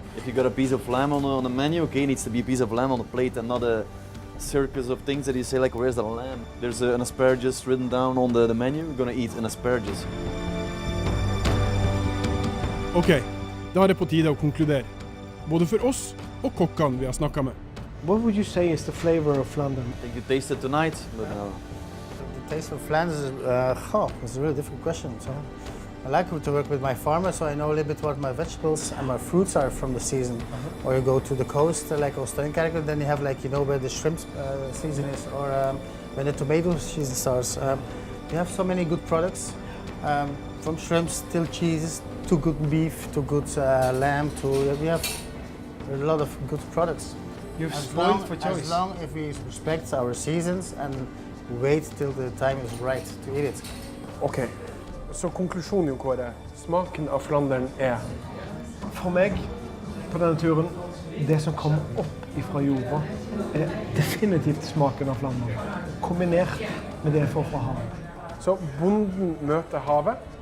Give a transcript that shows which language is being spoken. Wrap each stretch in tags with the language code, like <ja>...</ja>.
<en>If you got a piece of lamb on the menu, okay, it needs to be a piece of lamb on the plate and not a circus of things that you say like, where's the lamb? There's an asparagus written down on the menu, we're gonna eat an asparagus.</en> <no>Ok, da det på tide å konkludere. Både for oss og kokkene vi har snakket med.</no> <en>What would you say is the flavor of London? I think you taste it tonight, but The taste of Flanders is, it's a really difficult question. So I like to work with my farmers, so I know a little bit what my vegetables and my fruits are from the season. Or you go to the coast, like Oostenrijker, then you have like, you know, where the shrimp season is, or when the tomato season starts. You have so many good products, from shrimps till cheeses, to good beef, to good lamb, we have a lot of good products. You've spoiled for choice. As long as we respect our seasons and wait till the time is right to eat it.</en> <no>Ok, så konklusjonen jo Kåre, smaken av Flandern For meg, på denne turen, det som kommer opp ifra jorda, definitivt smaken av Flandern. Kombinert med det jeg får fra havet. Så bonden møter havet?</no>